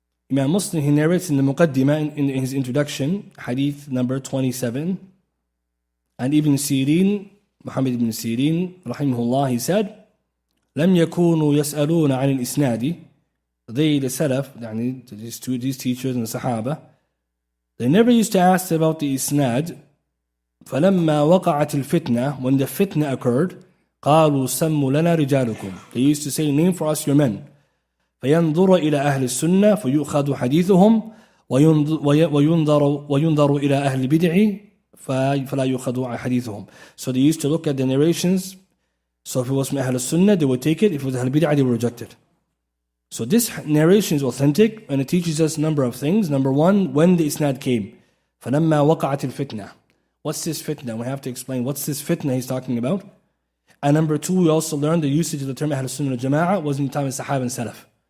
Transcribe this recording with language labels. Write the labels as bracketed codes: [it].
[en] Imam Muslim, he narrates in the Muqaddimah, in his introduction, hadith number 27. And Ibn Sirin, Muhammad ibn Sirin, rahimahullah, he said, [ar] لم يكونوا يسألون عن الإسناد. [en] They, the Salaf, these teachers and the Sahaba, they never used to ask about the isnad. [ar] فلما وقعت الفتنة, [en] when the fitna occurred, [ar] قالوا سموا لنا رجالكم. [en] They used to say, name for us your men. [ar] فينظر إلى أهل السنة فيؤخذ حديثهم وينظر إلى أهل البدع فلا يؤخذ حديثهم. [en] So they used to look at the narrations. So if it was from Ahl Sunnah, they would take it. If it was Ahl Bid'ah, they would reject it. So this narration is authentic and it teaches us a number of things. Number one, when the isnad came. [ar] فَلَمَّا وَقَعَتِ الْفِتْنَةِ. [en] What's this fitna? We have to explain what's this fitna he's talking about. And number two, we also learned the usage of the term Ahl Sunnah Jama'ah was in the time of Sahaba and Salaf.